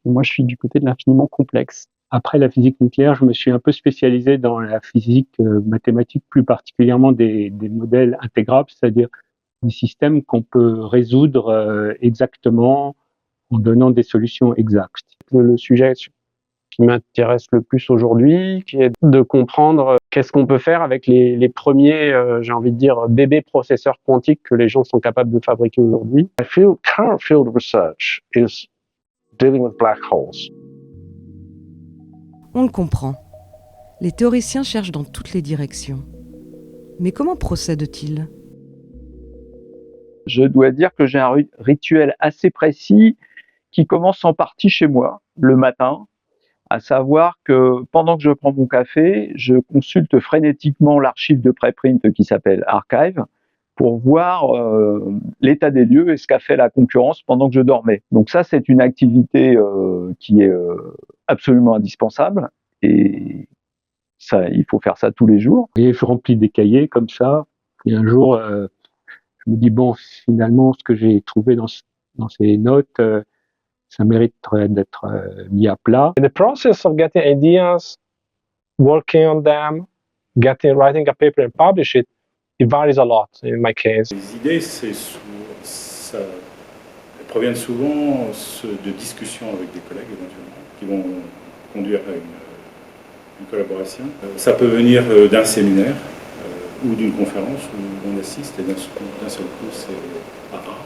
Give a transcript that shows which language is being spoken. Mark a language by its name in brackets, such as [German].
[French] Et moi, je suis du côté de l'infiniment complexe. Après la physique nucléaire, je me suis un peu spécialisé dans la physique mathématique, plus particulièrement des modèles intégrables, c'est-à-dire des systèmes qu'on peut résoudre exactement en donnant des solutions exactes. Le sujet qui m'intéresse le plus aujourd'hui, qui est de comprendre qu'est-ce qu'on peut faire avec les premiers, j'ai envie de dire, bébés processeurs quantiques que les gens sont capables de fabriquer aujourd'hui. [English] Current field of research is dealing with black holes. [French] On le comprend. Les théoriciens cherchent dans toutes les directions. Mais comment procèdent-ils ? Je dois dire que j'ai un rituel assez précis qui commence en partie chez moi, le matin, à savoir que pendant que je prends mon café, je consulte frénétiquement l'archive de préprint qui s'appelle Archive, pour voir l'état des lieux et ce qu'a fait la concurrence pendant que je dormais. Donc ça, c'est une activité qui est absolument indispensable et ça, il faut faire ça tous les jours. Et je remplis des cahiers comme ça. Et un jour, je me dis bon, finalement, ce que j'ai trouvé dans ces notes, ça mériterait d'être mis à plat. [English] In the process of getting ideas, working on them, writing a paper and publish it, it varies a lot in my case. [French] Les idées, elles proviennent souvent de discussions avec des collègues éventuellement, qui vont conduire à une collaboration. Ça peut venir d'un séminaire ou d'une conférence où on assiste et d'un seul coup, c'est rare.